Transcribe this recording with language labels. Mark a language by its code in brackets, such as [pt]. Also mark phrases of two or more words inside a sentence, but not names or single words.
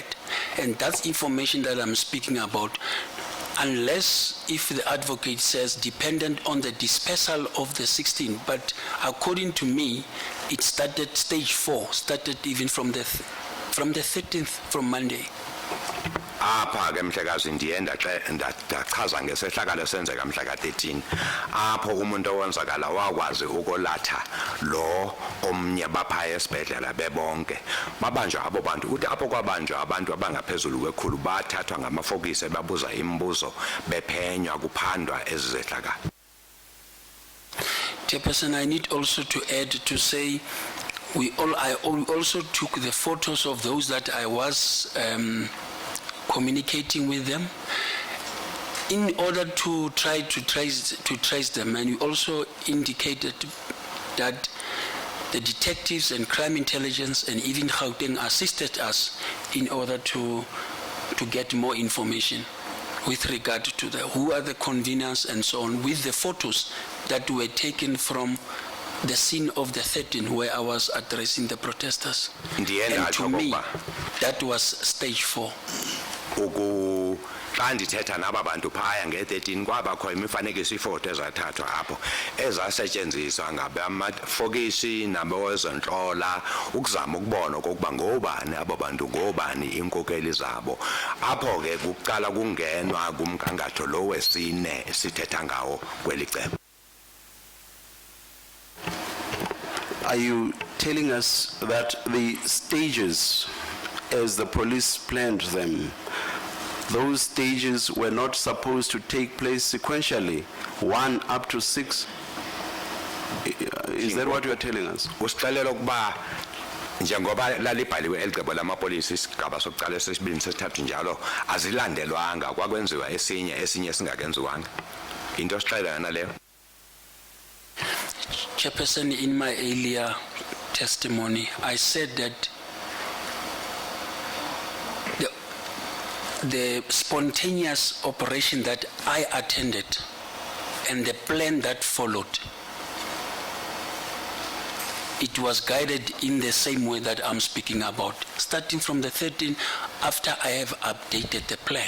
[en] And that's information that I'm speaking about. Unless if the advocate says dependent on the dispersal of the 16, but according to me, it started stage 4, started even from the 13th, from Monday. [xh] apha ke mhlekazi ndiye ndachaza ngesehlakalo senzeka mhla ka-13 apho umuntu owenzakala wakwazi ukulatha lo omnye baphaya esibhedlela bebonke babanjwa abo bantu uthi apho kwabanjwa abantu abangaphezulu kwekhulu bathathwa ngamafokisi babuza imibuzo bephenywa kuphandwa ezi zehlakalo. [en] Chairperson, I need also to add to say I also took the photos of those that I was communicating with them in order to try to trace them, and we also indicated that the detectives and crime intelligence and even Gauteng assisted us in order to get more information with regard to who are the conveners and so on, with the photos that were taken from the scene of the 13 where I was addressing the protesters. And to me, that was stage 4. [xh] Xa ndithetha naba bantu phaya nge-13 kwabakho imifanekiso ifoto ezathathwa apho ezasetyenziswa ngabamafokisi nabezontlola ukuzama ukubona okokuba ngobani abo bantu ngobani iinkokeli zabo apho ke kuqala kungenwa kumgangatho lo wesine sithetha ngawo kweli cebo. [en] Are you telling us that the stages, as the police planned them, those stages were not supposed to take place sequentially, 1 up to 6? Is that what you are telling us? [xh] Usixelela ukuba njengoba lalibhaliwe elicebo lamapolisi isigaba sokuqala esesibini sesithathu njalo azilandelwanga kwakwenziwa esinye singakenziwanga. Into osixelela yona leyo. [en] Chairperson, in my earlier testimony, I said that the spontaneous operation that I attended and the plan that followed, it was guided in the same way that I'm speaking about, starting from the 13th after I have updated the plan.